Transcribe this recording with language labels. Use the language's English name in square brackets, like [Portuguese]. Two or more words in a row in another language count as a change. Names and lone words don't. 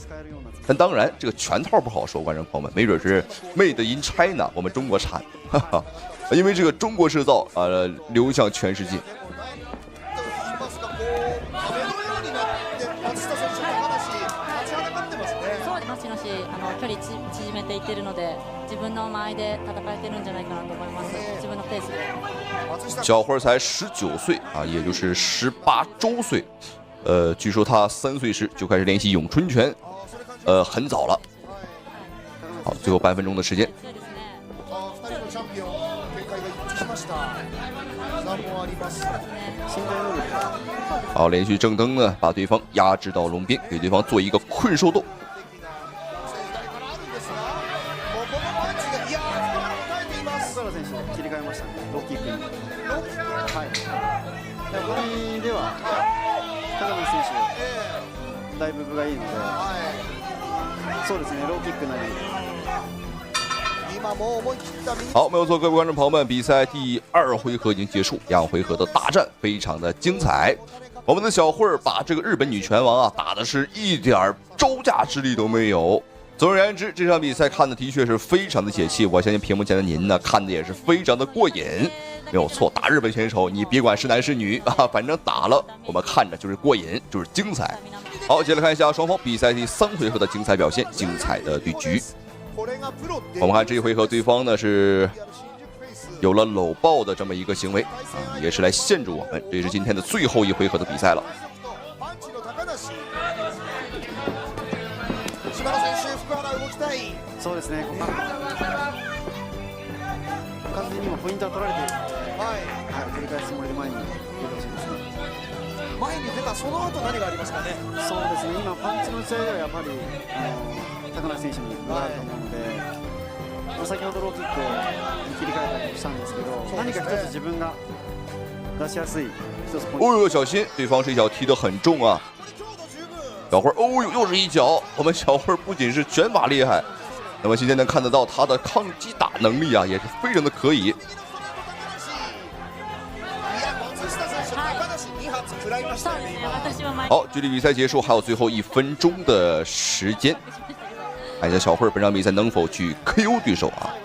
[Chinese] 但当然，这个全套不好说，观众朋友们，没准是 [English] Made in China， [Chinese] 我们中国产，哈哈，因为这个中国制造流向全世界。 [Japanese] 距離縮めていってるので、自分の間合いで戦えてるんじゃないかなと思います。自分のペースで。 [Chinese] 小慧才19岁啊，也就是18周岁。据说他3岁时就开始练习咏春拳，很早了。好，最后半分钟的时间。好，连续正蹬呢，把对方压制到笼边，给对方做一个困兽斗。 [Japanese] だいぶ分がいいので、そうですね、ローキックなり。 [Chinese] 好，没有错，各位观众朋友们，比赛第2回合已经结束，2回合的大战非常的精彩。我们的小慧把这个日本女拳王啊打的是一点招架之力都没有。总而言之，这场比赛看的的确是非常的解气，我相信屏幕前的您呢看的也是非常的过瘾。没有错，打日本选手，你别管是男是女啊，反正打了我们看着就是过瘾，就是精彩。好，接着看一下双方比赛第3回合的精彩表现，精彩的对局。我们看这一回合，对方呢是有了搂抱的这么一个行为啊，也是来限制我们。这是今天的最后一回合的比赛了。 [Japanese] そうですね。完全に今ポイントは取られているので、取り返すつもりで前に出てほしいですね。前に出たその後何がありますかね。そうですね。今パンチの打ち合いではやっぱり高梨選手に分があると思うので、先ほどローキックに切り替えたりもしたんですけど、何か一つ自分が出しやすい一つポイント。 [Chinese] 哦呦，小心，对方这一脚踢得很重啊！小慧，哦呦，又是一脚。我们小慧不仅是拳法厉害。那么今天能看得到他的抗击打能力啊，也是非常的可以。好，距离比赛结束还有最后1分钟的时间，看一下小慧本场比赛能否去 KO 对手啊？